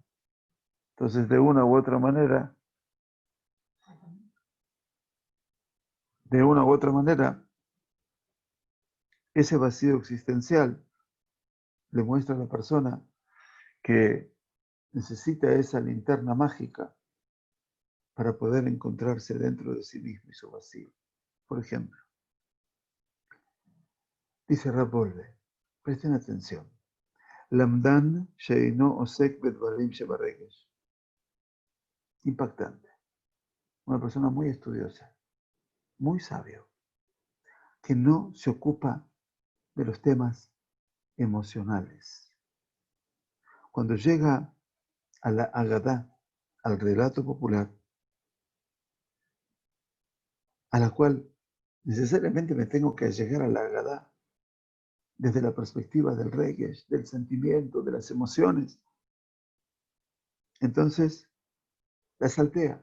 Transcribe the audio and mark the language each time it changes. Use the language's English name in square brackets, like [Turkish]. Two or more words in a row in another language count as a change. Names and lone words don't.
[Spanish] Entonces, de una u otra manera, ese vacío existencial le muestra a la persona que necesita esa linterna mágica para poder encontrarse dentro de sí mismo y su vacío. Por ejemplo, dice Rav Wolbe, presten atención. [Hebrew] למדן שאינו עוסק בדברים שברגש. [Spanish] Impactante. Una persona muy estudiosa, muy sabio, que no se ocupa de los temas emocionales. Cuando llega a la Agadá, al relato popular, a la cual necesariamente me tengo que llegar a la Agadá desde la perspectiva del Regesh, del sentimiento, de las emociones, entonces la saltea.